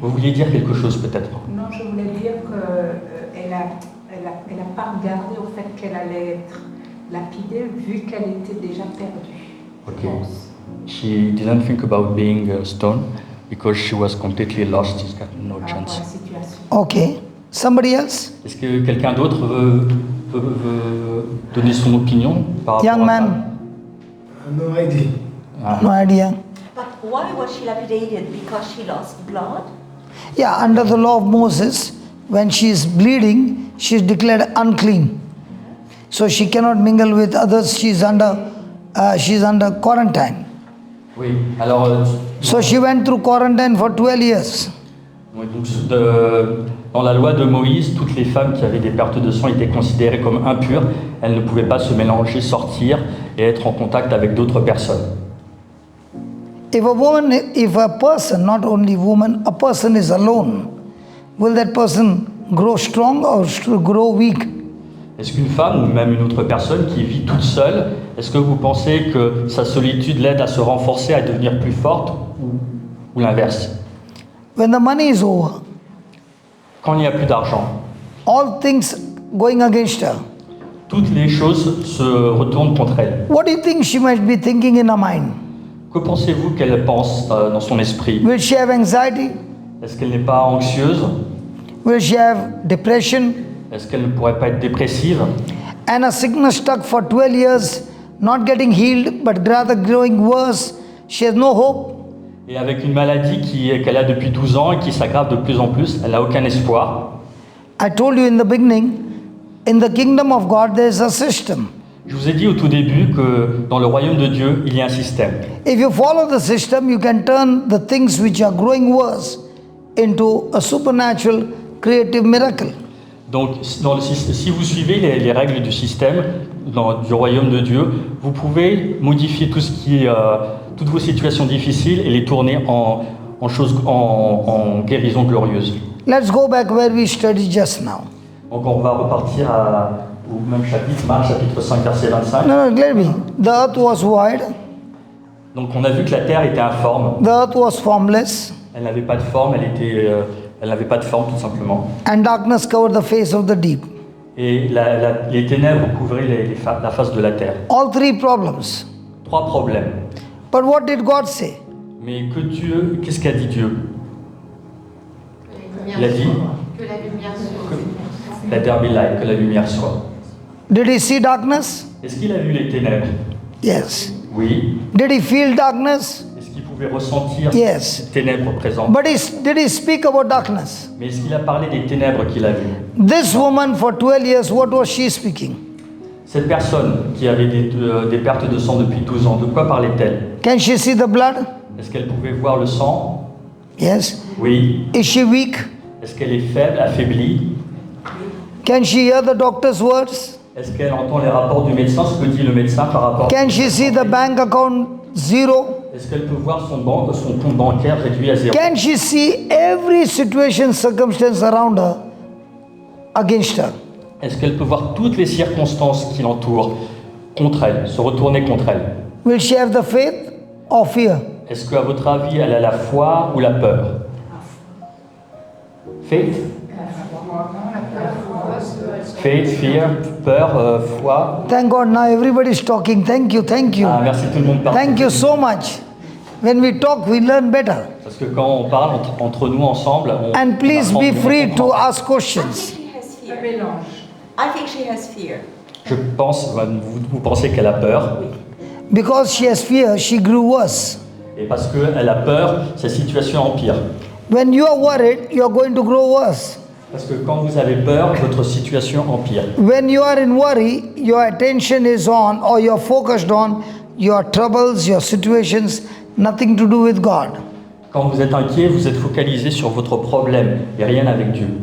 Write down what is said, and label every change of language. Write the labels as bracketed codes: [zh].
[fr] Vous vouliez dire quelque chose peut-être? Non, je voulais dire qu'elle a pas regardé au fait qu'elle allait être lapidée vu qu'elle était déjà perdue. [en] Okay. She didn't think about being stoned because she was completely lost. She's got no [fr] Par rapport à [en] chance. [fr] la situation. [en] Okay. Somebody else? [fr] Est-ce que quelqu'un d'autre veut donner son opinion par rapport [en] Young [fr] à ça? [en] man? No idea. Ah. No idea. But why was she lapidated? Because she lost blood? Yeah, under the law of Moses, when she is bleeding, she is declared unclean. So she cannot mingle with others. She is under quarantine. [fr] Oui, alors [en] So she went through quarantine for 12 years. [fr] oui, donc, dans la loi de Moïse, toutes les femmes qui avaient des pertes de sang étaient considérées comme impures. Elles ne pouvaient pas se mélanger, sortir et être en contact avec d'autres personnes. [en] If a person, not only woman, a person is alone, will that person grow strong or grow weak? [fr] Est-ce qu'une femme ou même une autre personne qui vit toute seule, est-ce que vous pensez que sa solitude l'aide à se renforcer, à devenir plus forte ou l'inverse? [en] When the money is over, [fr] Quand il n'y a plus d'argent, [en] all things going against her, [fr] toutes les choses se retournent contre elle. [en] what do you think she might be thinking in her mind? [fr] Que pensez-vous qu'elle pense dans son esprit? [en] Will she have anxiety? [fr] Est-ce qu'elle n'est pas anxieuse? [en] Will she have depression? [fr] Est-ce qu'elle ne pourrait pas être dépressive? [en] And a sickness stuck for 12 years, not getting healed, but rather growing worse. She has no hope. [fr] Et avec une maladie qu'elle a depuis 12 ans et qui s'aggrave de plus en plus, elle n'a aucun espoir. [en] I told you in the beginning, in the kingdom of God, there is a system. [fr] Je vous ai dit au tout début que dans le royaume de Dieu, il y a un système. [en] If you follow the system, you can turn the things which are growing worse into a supernatural creative miracle. [fr] Donc, si vous suivez les règles du système du royaume de Dieu, vous pouvez modifier toutes vos situations difficiles et les tourner en guérison glorieuse. [en] Let's go back where we studied just now. [fr] Donc, on va repartir au même chapitre, Marc chapitre 5, verset 25. [en] No, let me. The earth was void. [fr] Donc, on a vu que la terre était informe. [en] The earth was formless. [fr] Elle n'avait pas de forme, elle n'avait pas de forme tout simplement. [en] And darkness covered the face of the deep. [fr] Et les ténèbres couvraient la face de la terre. [en] All three problems. [fr] 3 problèmes. [en] But what did God say? [fr] Mais qu'est-ce qu'a dit Dieu? Il a dit Que la lumière soit. que la terre [en] be light, [fr] que la lumière soit. [en] Did he see darkness? [fr] Est-ce qu'il a vu les ténèbres? [en] Yes. [fr] Oui. [en] Did he feel darkness? [fr] Est-ce qu'il pouvait ressentir [en] Yes. [fr] ces ténèbres présentes? [en] But did he speak about darkness? [fr] Mais est-ce qu'il a parlé des ténèbres qu'il a vues? [en] This woman for 12 years, what was she speaking? [fr] Cette personne qui avait des pertes de sang depuis 12 ans, de quoi parlait-elle? [en] Can she see the blood? [fr] Est-ce qu'elle pouvait voir le sang? [en] Yes. [fr] Oui. [en] Is she weak? [fr] Est-ce qu'elle est faible, affaiblie? [en] Can she hear the doctor's words? [fr] Est-ce qu'elle entend les rapports du médecin, ce que dit le médecin par rapport? [en] Can she see the bank account zero? [fr] Est-ce qu'elle peut voir son compte bancaire réduit à zéro? [en] Can she see every situation, circumstance around her against her? [fr] Est-ce qu'elle peut voir toutes les circonstances qui l'entourent contre elle, se retourner contre elle? [en] Will she have the faith or fear? [fr] Est-ce qu'à votre avis, elle a la foi ou la peur? [en] Faith? Faith, fear, [fr] peur, foi. [en] Thank God now everybody is talking. Thank you, thank you. [fr] Ah, merci tout le monde. [en] Thank you so much. When we talk, we learn better. [fr] Parce que quand on parle entre nous ensemble, on [en] And please [fr] on [en] be [fr] apprend mieux, [en] free [fr] on [en] to [fr] comprend. [en] ask questions. She has [fr] Un [en] fear. [fr] mélange. [en] I think she has fear. [fr] Je pense, vous pensez qu'elle a peur, [en] Because she has fear, she grew worse. [fr] et parce qu'elle a peur, sa situation empire. [en] When you are worried, you are going to grow worse. [fr] Parce que quand vous avez peur, votre situation empire. [en] When you are in worry, your attention is on or you're focused on your troubles, your situations, nothing to do with God. [fr] Quand vous êtes inquiet, vous êtes focalisé sur votre problème et rien avec Dieu.